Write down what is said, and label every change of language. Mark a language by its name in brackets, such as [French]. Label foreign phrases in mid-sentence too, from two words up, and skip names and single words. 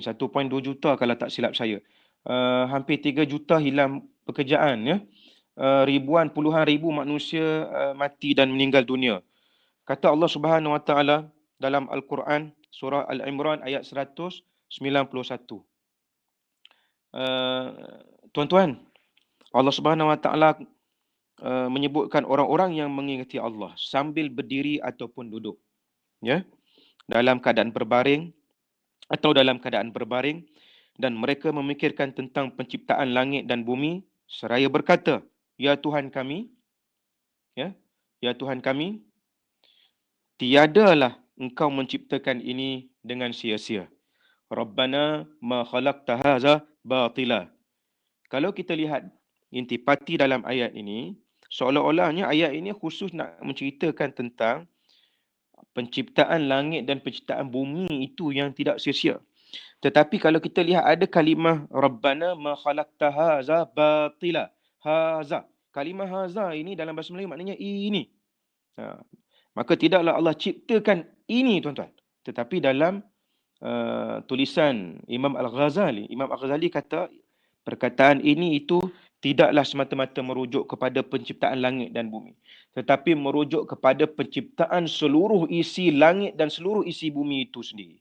[Malay] 1.2 juta kalau tak silap saya. Hampir 3 juta hilang pekerjaan, ya. Ribuan, puluhan ribu manusia mati dan meninggal dunia. Kata [Arabic] الله سبحانه وتعالى [Malay] dalam Al-Quran, surah Al-Imran ayat 191. Tuan-tuan, [Arabic] الله سبحانه وتعالى [Malay] menyebutkan orang-orang yang mengingati Allah sambil berdiri ataupun duduk, ya, dalam keadaan berbaring atau dalam keadaan berbaring, dan mereka memikirkan tentang penciptaan langit dan bumi seraya berkata, ya Tuhan kami, ya, ya Tuhan kami, tiadalah engkau menciptakan ini dengan sia-sia. [Arabic] ربنا ما خلقت هذا باطلا. [Malay] Kalau kita lihat intipati dalam ayat ini, seolah-olahnya ayat ini khusus nak menceritakan tentang penciptaan langit dan penciptaan bumi itu yang tidak sia-sia. Tetapi kalau kita lihat ada kalimah [Arabic] ربنا ما خلقت هذا باطلا. [Malay] Haza. Kalimah haza ini dalam bahasa Melayu maknanya ini. Maka tidaklah Allah ciptakan ini, tuan-tuan. Tetapi dalam tulisan Imam Al-Ghazali, Imam Al-Ghazali kata perkataan ini itu tidaklah semata-mata merujuk kepada penciptaan langit dan bumi, tetapi merujuk kepada penciptaan seluruh isi langit dan seluruh isi bumi itu sendiri.